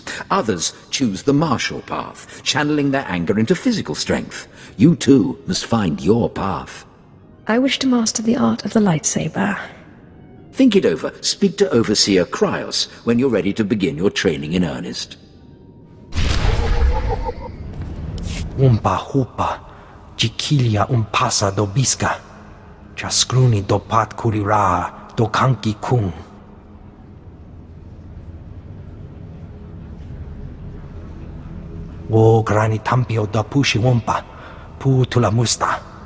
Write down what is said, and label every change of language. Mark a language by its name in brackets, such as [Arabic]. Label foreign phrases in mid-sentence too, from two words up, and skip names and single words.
[English] Others choose the martial path, channeling their anger into physical strength. You too must find your path. I wish to master the art of the lightsaber. Think it over. Speak to Overseer Kryos when you're ready to begin your training in earnest. Umpa hupa, jikilia umpasa do biska, chaskruni do pat kurira do kanki kung. Wo grani tampio da pushi umpa, pu tula musta.